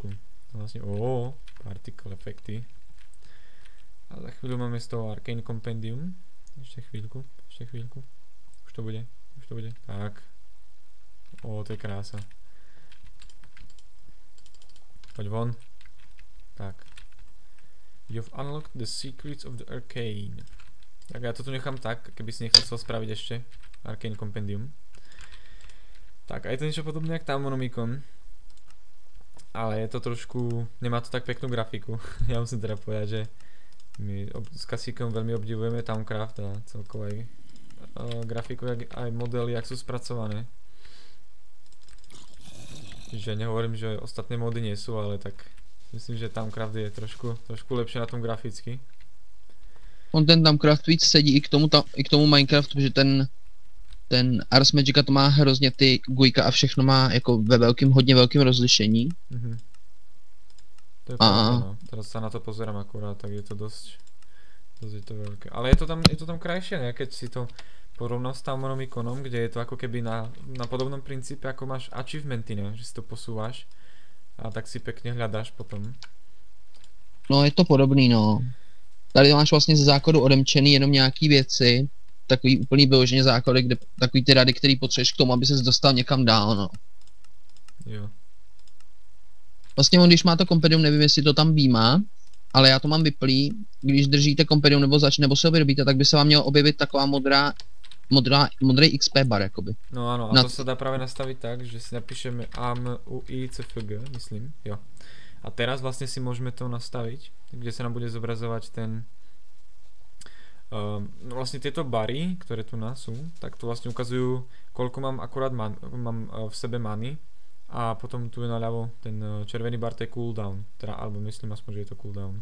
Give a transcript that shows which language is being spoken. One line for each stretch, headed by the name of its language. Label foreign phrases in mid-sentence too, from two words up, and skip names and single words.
Slovak: A vlastne, particle efekty. A za chvíľu máme z toho Arcane Compendium. Ešte chvíľku. Už to bude. Tak. To je krása. Poď von. Tak.
English: You've unlocked the secrets of the Arcane.
Slovak: Tak ja to tu nechám tak, keby si nechcel spraviť ešte Arcane Compendium. Tak a je to niečo podobné jak Thaumcraft, ale je to trošku, nemá to tak peknú grafiku. Ja musím teda povedať, že my s Kasíkom veľmi obdivujeme Thaumcraft a celkovo aj grafiku, aj modely, jak sú spracované. Že nehovorím, že ostatné mody nie sú, ale tak myslím, že Thaumcraft je trošku lepšie na tom graficky.
Czech: On ten Thaumcraft víc sedí i k tomu Minecraftu, protože ten Ars Magica to má hrozně ty gujka a všechno má jako ve hodně velkým rozlišení. To je pravda, no.
Slovak: Teraz sa na to pozerám akurát, tak je to dosť je to veľké. Ale je to tam krajšie, ne? Keď si to porovnal s Thaumcraftom, kde je to ako keby na podobnom princípe, ako máš achievementy, ne? Že si to posúvaš a tak si pekne hľadáš potom.
Czech: No je to podobný, no. Tady máš vlastně ze základu odemčený jenom nějaký věci, takový úplný vyloženě základy, kde takový ty rady, který potřebuješ k tomu, aby ses dostal někam dál, no. Jo. Vlastně on, když má to kompendium, nevím, jestli to tam výjimá, ale já to mám vyplý, když držíte kompendium nebo se ho vyrobíte, tak by se vám mělo objevit taková modrý XP bar, jakoby.
Slovak: No áno, a to sa dá práve nastaviť tak, že si napíšeme AMUICFG, myslím, jo. A teraz vlastne si môžeme to nastaviť, kde sa nám bude zobrazovať ten vlastne tieto bary, ktoré tu nás sú, tak tu vlastne ukazujú, koľko mám akurát mám v sebe many A potom tu je naľavo ten červený bar, to je cooldown, teda, alebo myslím aspoň, že je to cooldown.